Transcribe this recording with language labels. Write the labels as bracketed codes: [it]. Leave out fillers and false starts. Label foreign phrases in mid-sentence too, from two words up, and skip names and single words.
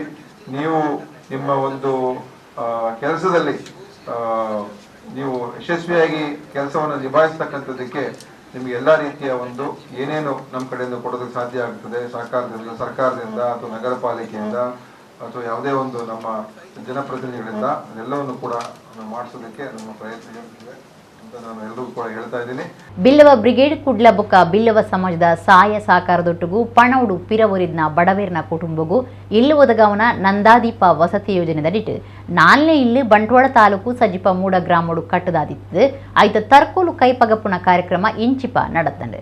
[kn] ನೀವು ನಿಮ್ಮ ಒಂದು ಕೆಲಸದಲ್ಲಿ ನೀವು ಯಶಸ್ವಿಯಾಗಿ ಕೆಲಸವನ್ನು ನಿಭಾಯಿಸ್ತಕ್ಕಂಥದ್ದಕ್ಕೆ ನಿಮಗೆ ಎಲ್ಲ ರೀತಿಯ ಒಂದು ಏನೇನು ನಮ್ಮ ಕಡೆಯಿಂದ ಕೊಡೋದಕ್ಕೆ ಸಾಧ್ಯ ಆಗ್ತದೆ, ಸರ್ಕಾರದಿಂದ ಅಥವಾ ನಗರ ಪಾಲಿಕೆಯಿಂದ ಅಥವಾ ಯಾವುದೇ ಒಂದು ನಮ್ಮ ಜನಪ್ರತಿನಿಧಿಗಳಿಂದ ಅದೆಲ್ಲವನ್ನು ಕೂಡ ಮಾಡಿಸೋದಕ್ಕೆ ನಮ್ಮ ಪ್ರಯತ್ನ ಇರ್ತದೆ ಅಂತ ನಾನು ಎಲ್ಲರಿಗೂ ಕೂಡ ಹೇಳ್ತಾ ಇದ್ದೀನಿ. [tcy] ಬಿಲ್ಲವ ಬ್ರಿಗೇಡ್ ಕುಡ್ಲ ಬೊಕ್ಕ ಬಿಲ್ಲವ ಸಮಾಜದ ಸಹಾಯ ಸಹಕಾರದೊಟ್ಟಿಗೂ ಪಣವುಡು ಪಿರವರಿದ್ನ ಬಡವೇರ್ನ ಕುಟುಂಬಗೂ ಇಲ್ಲು ಒದಗವನ ನಂದಾದೀಪ ವಸತಿ ಯೋಜನೆದಡಿಟ್ಟು 4ನೇ ಇಲ್ಲು ಬಂಟ್ವಾಳ ತಾಲೂಕು ಸಜಿಪ ಮೂಡ ಗ್ರಾಮಡು ಕಟ್ಟದಾದಿತ್ತು. ಐತ ತರ್ಕೋಲು ಕೈಪಗಪ್ಪುನ ಕಾರ್ಯಕ್ರಮ ಇಂಚಿಪ ನಡೆತಂಡೆ.